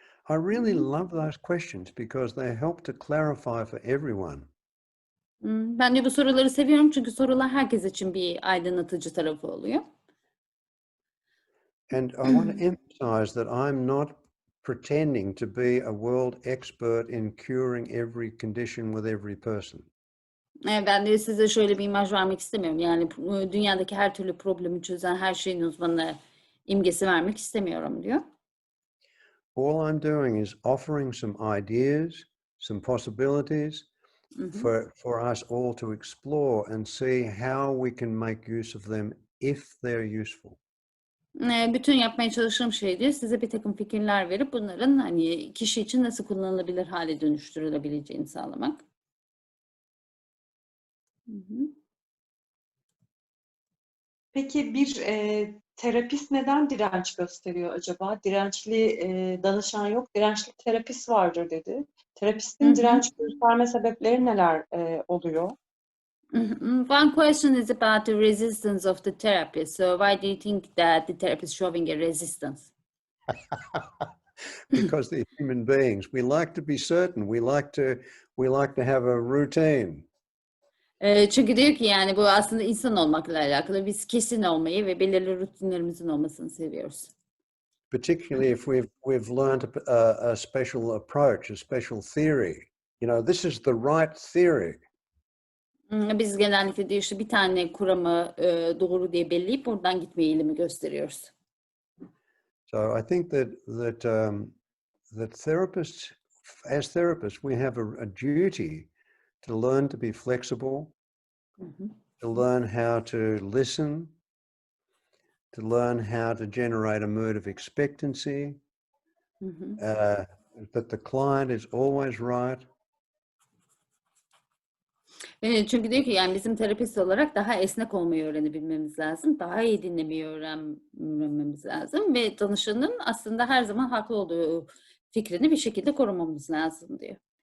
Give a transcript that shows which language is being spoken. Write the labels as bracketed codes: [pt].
[en] I really love those questions because they help to clarify for everyone. [tr] Ben de bu soruları seviyorum çünkü sorular herkes için bir aydınlatıcı tarafı oluyor. [en] And I want to emphasize that I'm not pretending to be a world expert in curing every condition with every person. [tr] Ben de size şöyle bir imaj vermek istemiyorum. Yani dünyadaki her türlü problemi çözen her şeyin uzmanı imgesi vermek istemiyorum diyor. [en] All I'm doing is offering some ideas, some possibilities for us all to explore and see how we can make use of them if they're useful. [tr] Bütün yapmaya çalıştığım şey diyor, size bir takım fikirler verip bunların hani kişi için nasıl kullanılabilir hale dönüştürülebileceğini sağlamak. Peki bir terapist neden direnç gösteriyor acaba? Dirençli danışan yok, dirençli terapist vardır dedi. Terapistin direnç gösterme sebepleri neler oluyor? [en] One question is about the resistance of the therapist. So why do you think that the therapist is showing a resistance? Because they're human beings. We like to be certain. We like to have a routine. [tr] Çünkü diyor ki yani bu aslında insan olmakla alakalı. Biz kesin olmayı ve belirli rutinlerimizin olmasını seviyoruz. [en] Particularly if we've learned a special approach, a special theory. You know, this is the right theory. [tr] Biz genellikle diyor işte bir tane kuramı doğru diye belleyip oradan gitme eğilimi gösteriyoruz. [en] So I think that therapists, as therapists, we have a duty to learn to be flexible, to learn how to listen, to learn how to generate a mood of expectancy, that the client is always right. [tr] Çünkü diyor ki yani bizim terapist olarak daha esnek olmayı öğrenebilmemiz lazım. Daha iyi dinlemeyi öğrenmemiz lazım. Ve danışanın aslında her zaman haklı olduğu fikrini bir şekilde korumamız lazım diyor.